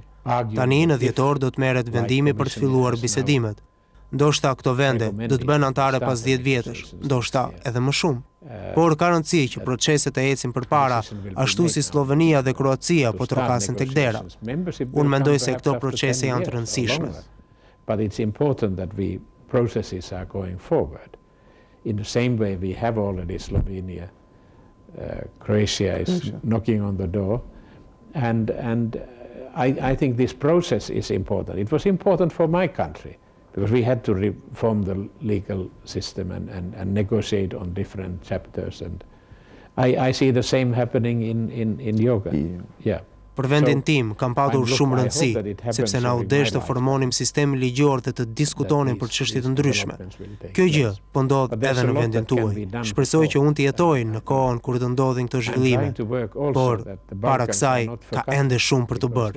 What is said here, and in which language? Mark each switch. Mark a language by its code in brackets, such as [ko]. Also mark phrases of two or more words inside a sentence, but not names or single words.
[sq] Tani në dhjetor do të merret vendimi për të filluar bisedimet. Ndoshta këto vende do të bëhen anëtare pas 10 vjetësh, ndoshta edhe më shumë. Por ka rëndësi që proceset e ecin përpara, ashtu si Slovenia dhe Kroacia po trokasin tek dera. Unë mendoj se këto procese janë të rëndësishme. [en] But it's important that we processes are going forward. In the same way we have already Slovenia, Croatia is knocking on the door, and I think this process is important. It was important for my country because we had to reform the legal system and negotiate on different chapters, and I see the same happening in yoga. Yeah. [sq] Për vendin tim, kam patur shumë rëndësi, sepse na u desh të formonim sistemin ligjor dhe të diskutonim për çështje të ndryshme. Kjo gjë po ndodh edhe në vendin tuaj. Shpresoj që unë të jetoj në kohën kur të ndodhin këto zhvillime, por para kësaj ka ende shumë për të bërë.